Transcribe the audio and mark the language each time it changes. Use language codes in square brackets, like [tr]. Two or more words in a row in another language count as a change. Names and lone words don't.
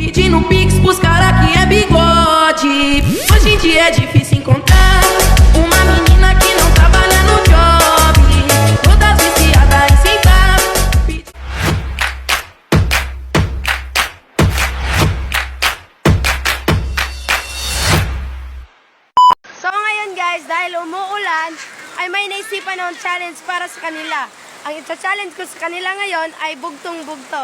[pt] pedindo pix pros cara que é bigode. Hoje em dia é difícil encontrar uma menina que não trabalha no job, todas viciadas em sentar. [tl] So ngayon guys, dahil umuulan, ay may naisipan ng challenge para sa kanila. Ang ita-challenge ko sa kanila ngayon ay bugtong-bugtong.